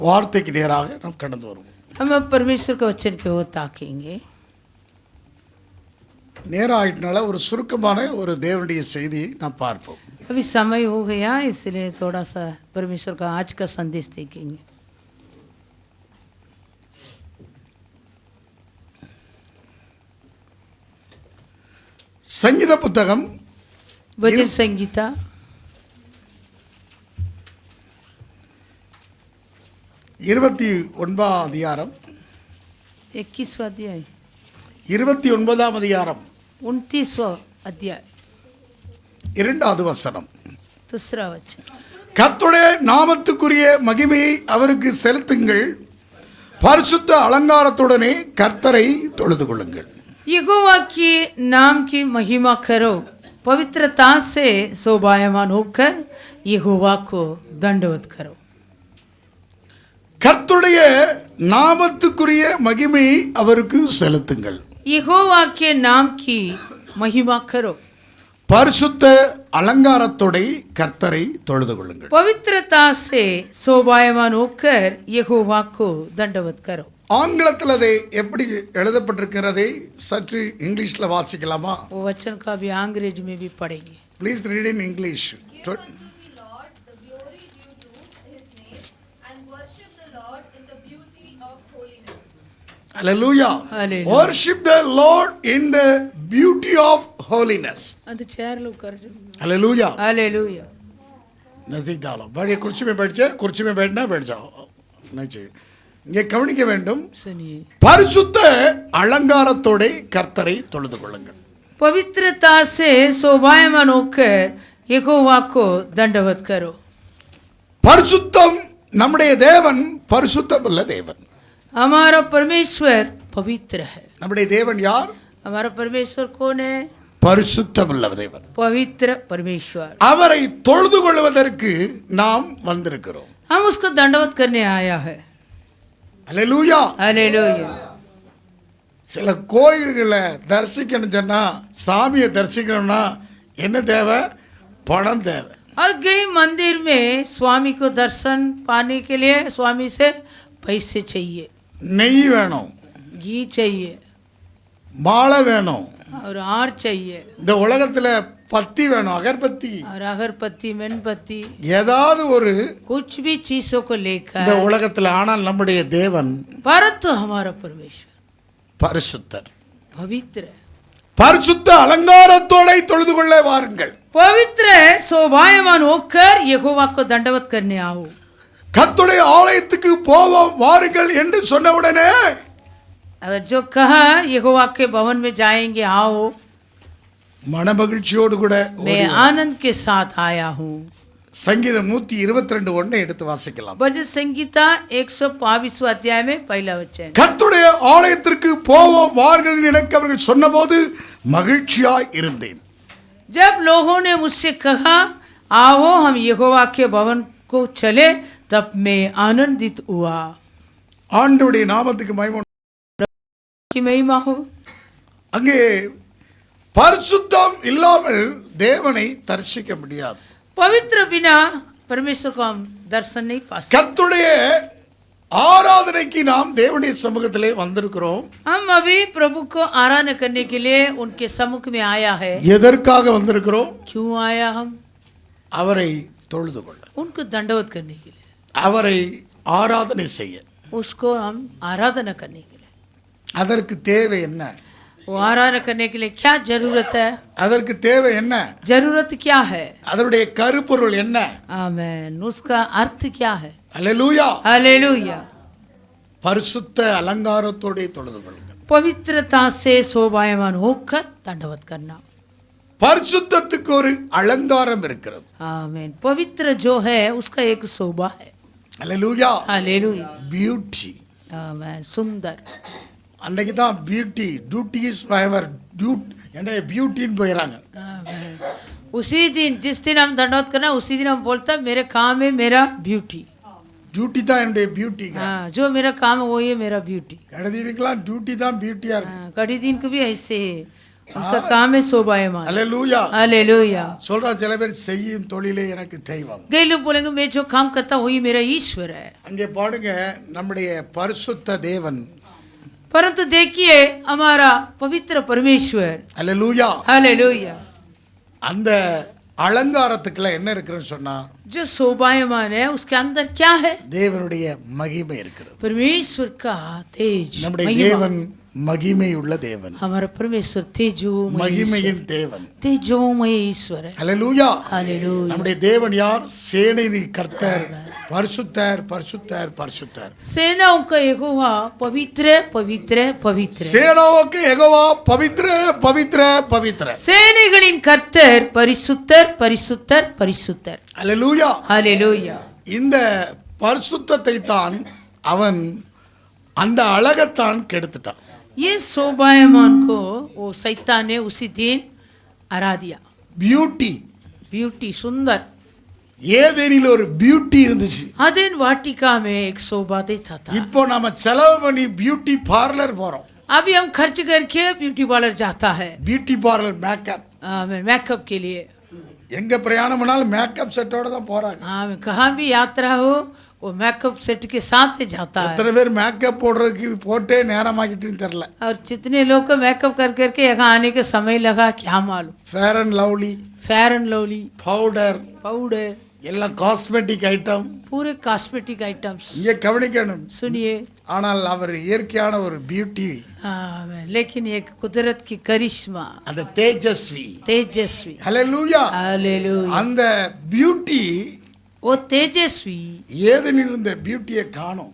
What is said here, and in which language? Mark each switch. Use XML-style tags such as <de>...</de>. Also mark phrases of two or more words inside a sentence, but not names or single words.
<ta>வார்த்தைக்கு நேராக நாம் கடந்து வருவோம்.</ta> <hi>हम अब परमेश्वर के वचन की ओर ताकेंगे.</hi> <ta>நேரம் ஆயிட்டனால ஒரு சுருக்கமான ஒரு தேவனுடைய செய்தியை நாம் பார்ப்போம்.</ta> <hi>अभी समय हो गया, इसलिए थोड़ा सा परमेश्वर का आज का संदेश देखेंगे.</hi> <ta>சங்கீத புத்தகம்</ta> <hi>भजन संगीता</hi> <ta>29 அதிகாரம்</ta> <hi>21वां अध्याय</hi> <ta>29 அதிகாரம்</ta> <hi>29वां अध्याय</hi> <ta>2வது வசனம்.</ta> <hi>दूसरा वचन.</hi> <ta>கர்த்தருடைய நாமத்துக்குரிய மகிமையை அவருக்கு செலுத்துங்கள், பரிசுத்த அலங்காரத்துடனே கர்த்தரை தொழுது கொள்ளுங்கள்.</ta> <hi>यहोवा की नाम की महिमा करो, पवित्रता से शोभायमान होकर यहोवा को दंडवत करो.</hi> <ta>கர்த்தருடைய நாமத்துக்குரிய மகிமையை அவருக்கு செலுத்துங்கள்.</ta> <hi>यहोवा के नाम की महिमा करो,</hi> <ta>பரிசுத்த அலங்காரத்தோட கர்த்தரை தொழுது கொள்ளுங்கள்.</ta> <hi>पवित्रता से शोभायमान होकर यहोवा को दंडवत करो.</hi> <ta>ஆங்கிலத்தில் அதை எப்படி எழுதப்பட்டிருக்கிறதை சற்று இங்கிலீஷ்ல வாசிக்கலாமா?</ta> <hi>वो वचन का भी अंग्रेजी में भी पढ़ेंगे.</hi> <en>please read in English. Hallelujah. Hallelujah. Worship the Lord in the beauty of holiness.</en> <hi>अंदर चेयर लो कर. Hallelujah. हालेलुया. नजदीक डालो. बैठिए, कुर्सी में बैठ जाए. कुर्सी में बैठना, बैठ जाओ. नहीं चाहिए.</hi> <ta>இங்கே கவனிக்க வேண்டும்.</ta> <hi>सुनिए.</hi> <ta>பரிசுத்த அலங்காரத்தோட கர்த்தரை தொழுது கொள்ளுங்கள்.</ta> <hi>पवित्रता से शोभायमान होकर यहोवा को दंडवत करो.</hi> <ta>பரிசுத்தம், நம்முடைய தேவன் பரிசுத்தம் உள்ள தேவன்.</ta> <hi>हमारा परमेश्वर पवित्र है.</hi> <ta>நம்முடைய தேவன் யார்?</ta> <hi>हमारा परमेश्वर कौन है?</hi> <ta>பரிசுத்தம் உள்ள தேவன்.</ta> <hi>पवित्र परमेश्वर.</hi> <ta>அவரை தொழுது கொள்வதற்கு நாம் வந்திருக்கிறோம்.</ta> <hi>हम उसको दंडवत करने आया है.</hi> <ta>அல்லேலூயா.</ta> <hi>हालेलुया.</hi> <ta>சில கோயில்களை தரிசிக்கணும் சொன்னா, சாமியை தரிசிக்கணும்னா என்ன தேவை? பணம் தேவை.</ta> <hi>और कई मंदिर में स्वामी को दर्शन पाने के लिए स्वामी से पैसे चाहिए,</hi> <ta>நெய் வேணும்,</ta> <hi>घी चाहिए</hi> <ta>மாலை வேணும்,</ta> <hi>और हार चाहिए,</hi> <ta>இந்த உலகத்துல பத்தி வேணும், அகர்பத்தி,</ta> <hi>और अगरबत्ती मेणबत्ती,</hi> <ta>ஏதாவது ஒரு</ta> <hi>कुछ भी चीजों को</hi> <ta>இந்த</ta> <hi>लेकर.</hi> <ta>உலகத்துல. ஆனால் நம்முடைய தேவன்</ta> <hi>परंतु हमारा परमेश्वर</hi> <ta>பரிசுத்தர்.</ta> <hi>पवित्र है.</hi> <ta>பரிசுத்த அலங்காரத்தோட தொழுது கொள்ள வாருங்கள்.</ta> <hi>पवित्र शोभायमान होकर यहोवा को दंडवत करने आओ.</hi> <ta>கர்த்தருடைய ஆலயத்துக்கு போவோம் வாருங்கள் என்று சொன்னவுடனே</ta> <hi>अगर जो कहा यहोवा के भवन में जाएंगे आओ,</hi> <ta>மனமகிழ்ச்சியோடு கூட</ta> <hi>मैं आनंद के साथ आया हूँ.</hi> <ta>சங்கீதம் 122:1 எடுத்து வாசிக்கலாம்.</ta> <hi>भजन संगीता 122वां अध्याय में पहला वचन.</hi> <ta>கர்த்தருடைய ஆலயத்திற்கு போவோம் வாருங்கள் எனக்கு அவர்கள் சொன்னபோது மகிழ்ச்சியாய் இருந்தேன்.</ta> <hi>जब लोगों ने मुझसे कहा आओ हम यहोवा के भवन को चले, तब मैं आनंदित हुआ.</hi> <ta>ஆண்டவருடைய நாமத்துக்கு மகிமை.</ta> <hi>की महिमा हो.</hi> <ta>அங்கே பரிசுத்தம் இல்லாமல் தேவனை தரிசிக்க முடியாது.</ta> <hi>पवित्र बिना परमेश्वर को हम दर्शन नहीं पा सकते.</hi> <ta>கர்த்தருடைய ஆராதனைக்கு நாம் தேவனுடைய சமூகத்திலே வந்திருக்கிறோம்.</ta> <hi>हम अभी प्रभु को आराधना करने के लिए उनके सम्मुख में आया है.</hi> <ta>எதற்காக வந்திருக்கிறோம்?</ta> <hi>क्यों आया हम?</hi> <ta>அவரை தொழுது கொள்ள,</ta> <hi>उनको दंडवत करने के लिए,</hi> <ta>அவரை ஆராதனை செய்ய.</ta> <hi>उसको हम आराधना करने के लिए.</hi> <ta>அதற்கு தேவை என்ன?</ta> <hi>वो आराधना करने के लिए क्या जरूरत है?</hi> <ta>அதற்கு தேவை என்ன?</ta> <hi>जरूरत क्या है?</hi> <ta>அதனுடைய கருப்பொருள் என்ன?</ta> <hi>आमेन. उसका अर्थ क्या है?</hi> <ta>அல்லேலூயா.</ta> <hi>हालेलुया.</hi> <ta>பரிசுத்த அலங்காரத்தோட தொழுது கொள்ளுங்கள்.</ta> <hi>पवित्रता से शोभायमान होकर दंडवत करना.</hi> <ta>பரிசுத்தத்துக்கு ஒரு அலங்காரம் இருக்கிறது.</ta> <hi>आमेन. पवित्र जो है उसका एक शोभा है.</hi> <ta>அல்லேலூயா.</ta> <hi>हालेलुया.</hi> <ta>பியூட்டி.</ta> <hi>आमेन. सुंदर.</hi> <ta>அன்னைக்கு தான் பியூட்டி,</ta> <en>duty is fiver,</en> <ta>என்ன பியூட்டின்னு போயிடறாங்க.</ta> <hi>आमेन. उसी दिन जिस दिन हम दंडवत करना उसी दिन हम बोलता मेरे काम है मेरा ब्यूटी.</hi> <ta>டியூட்டி தான் என்னுடைய பியூட்டி.</ta> <hi>हाँ, जो मेरा काम है वो ये मेरा ब्यूटी.</hi> <ta>கடைதினுக்கெல்லாம் டியூட்டி தான் பியூட்டியா இருக்கு.</ta> <hi>कड़ी दिन को भी ऐसे है, उनका काम है शोभायमान।</hi> <ta>அல்லேலூயா.</ta> <hi>हालेलुया।</hi> <ta>சொல்றா சில பேர் செய்யும் தொழிலே எனக்கு தெய்வம்.</ta> <hi>कई लोग बोलेंगे मैं जो काम करता हूँ वही मेरा ईश्वर है।</hi> <ta>அங்கே பாடுங்க நம்முடைய பரிசுத்த தேவன்.</ta> <hi>परंतु देखिए हमारा पवित्र परमेश्वर।</hi> <ta>அல்லேலூயா.</ta> <hi>हालेलुया।</hi> <ta>அந்த அலங்காரத்துக்குள்ள என்ன இருக்குன்னு சொன்னா</ta> <hi>जो शोभायमान है उसके अंदर क्या है?</hi> <ta>தேவனுடைய மகிமை இருக்கிறது.</ta> <hi>परमेश्वर का तेज।</hi> <ta>நம்முடைய தேவன் மகிமை உள்ள தேவன்.</ta> <hi>हमारा परमेश्वर तेजो</hi> <ta>மகிமையின் தேவன்.</ta> <hi>तेजोमय ईश्वर है।</hi> <ta>அல்லேலூயா.</ta> <hi>हालेलुया।</hi> <ta>நம்முடைய தேவன் யார்? சேனையின் கர்த்தர், பரிசுத்தர் பரிசுத்தர் பரிசுத்தர்.</ta> <hi>सेनाओं का यहोवा पवित्र पवित्र पवित्र। सेनावुक्कु यहोवा पवित्र पवित्र पवित्र.</hi> <ta>சேனைகளின் கர்த்தர் பரிசுத்தர் பரிசுத்தர் பரிசுத்தர். அல்லேலூயா.</ta> <hi>हालेलुया।</hi> <ta>இந்த பரிசுத்தத்தை தான் அவன் அந்த அழகத்தான் கெடுத்துட்டான்.</ta> <hi>ये शोभायमान को वो शैतान ने उसी दिन हरा दिया।</hi> <ta>பியூட்டி.</ta> <hi>ब्यूटी सुंदर।</hi> <ta>ஏதேனில் ஒரு பியூட்டி இருந்துச்சு.</ta> <hi>अदेन वाटिका में एक शोभा देता था।</hi> <ta>இப்போ நாம செலவு பண்ணி</ta> <en>beauty parlour</en> <ta>போறோம்.</ta> <hi>अभी हम खर्च करके</hi> <en>beauty parlour</en> <hi>जाता है</hi> <en>beauty parlour makeup.</en> <hi>मेकअप के लिए।</hi> <ta>எங்க பிரயாணம் பண்ணாலும் மேக்கப் செட்டோட தான் போறாங்க.</ta> <hi>हाँ कहाँ भी यात्रा हो वो</hi> <en>makeup set</en> <hi>के साथ ही जाता है।</hi> <ta>எத்தனை பேர் மேக்கப் போடுறதுக்கு போட்டே நேரமாக்கிட்டுன்னு தெரியல.</ta> <hi>और जितने लोग को मेकअप कर करके यहाँ आने के समय लगा क्या मालूम।</hi> <ta>ஃபேர் அண்ட் லவ்லி,</ta> <hi>फेयर एंड लवली,</hi> <ta>பவுடர்,</ta> <hi>पाउडर,</hi> <ta>எல்லாம்</ta> <en>cosmetic item.</en> <hi>पूरे</hi> <en>cosmetic items.</en> <ta>இங்கே கவனிக்கணும்.</ta> <hi>सुनिए।</hi> <ta>ஆனால் அவர் இயற்கையான ஒரு பியூட்டி.</ta> <hi>हाँ लेकिन एक कुदरत की करिश्मा,</hi> <ta>அந்த தேஜஸ்வி.</ta> <hi>तेजस्वी।</hi> <ta>ஹல்லேலூயா.</ta> <hi>हालेलुया।</hi> <ta>அந்த பியூட்டி</ta> <hi>वो तेजस्वी</hi> <ta>ஏதேனில் இருந்த பியூட்டியை காணோம்.</ta>